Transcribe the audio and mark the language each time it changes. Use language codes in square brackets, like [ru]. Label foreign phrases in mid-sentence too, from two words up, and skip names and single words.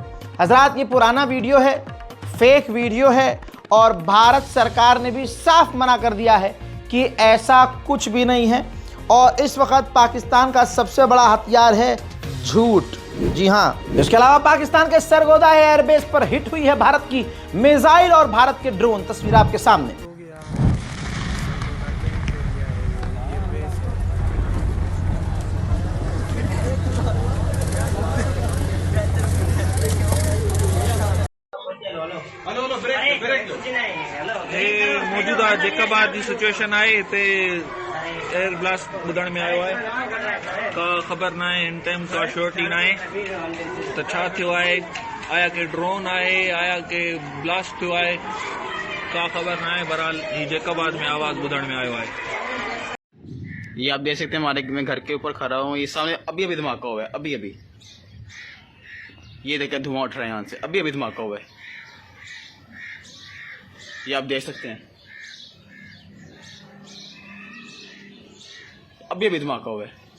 [hi] हजरात, ये पुराना वीडियो है, फेक वीडियो है और भारत सरकार ने भी साफ मना कर दिया है कि ऐसा कुछ भी नहीं है। और इस वक्त पाकिस्तान का सबसे बड़ा हथियार है झूठ। जी हाँ, इसके अलावा पाकिस्तान के सरगोदा एयरबेस पर हिट हुई है भारत की मिसाइल और भारत के ड्रोन। तस्वीर आपके सामने। [sd] मौजूदा जेका बाद जी सिचुएशन आहे ते एयर ब्लास्ट ॿुधण में आयो आहे। का ख़बर न आहे, इन टाइम का श्योरिटी न आहे त छा थियो आहे। आया के ड्रोन आहे, आया के ब्लास्ट थियो आहे, का ख़बर न आहे। बहरहाल ही जेका बाद में आवाज़ ॿुधण में आयो आहे। [hi] ये आप देख सकते हैं, हमारे मैं घर के ऊपर खड़ा हूँ, ये सामने अभी धमाका हुआ है। अभी ये देखिए धुआं उठ रहा है यहाँ से, अभी धमाका हुआ है। ये आप देख सकते हैं, अभी धमाका हुआ है।